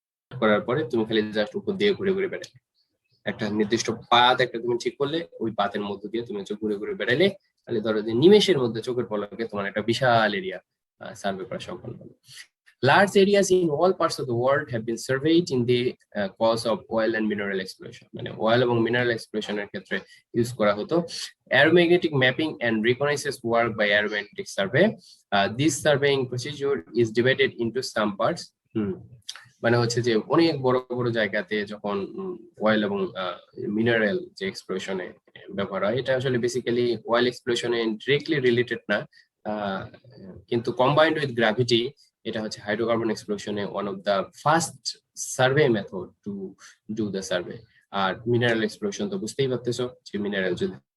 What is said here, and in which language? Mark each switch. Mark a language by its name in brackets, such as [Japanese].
[Bangla] করার পরে তুমি খালি জাস্ট উপর দিয়ে ঘুরে ঘুরে বেড়ালে, একটা নির্দিষ্ট পাত একটা তুমি ঠিক করলে, ওই পাতের মধ্য দিয়ে তুমি হচ্ছে ঘুরে ঘুরে বেড়ালে, তাহলে ধরো যে নিমেষের মধ্যে চোখের পলকে তোমার একটা বিশাল এরিয়া সার্ভে করা সম্ভব হবে। [English] Large areas in all parts of the world have been surveyed in the cause of oil and mineral exploration. [Bangla] মানে oil এবং mineral exploration এর ক্ষেত্রে ইউজ করা হতো। [English] Aeromagnetic mapping and reconnaissance work by aeromagnetic survey. This surveying procedure is divided into some parts. [Bangla] মানে হচ্ছে যে অনেক বড় বড় জায়গাতে যখন অয়েল এবং মিনারেল যে এক্সপ্লোরেশনে ব্যবহার হয়, এটা আসলে বেসিক্যালি অয়েল এক্সপ্লোরেশনে ডিরেক্টলি রিলেটেড না, কিন্তু [English] combined with gravity [Bangla] এটা হচ্ছে hydrocarbon এক্সপ্লোরেশনে [English] One of the first survey method to do the survey. [Bangla] আর mineral exploration তো বুঝতেই পারতেছো, যে মিনারেল যদি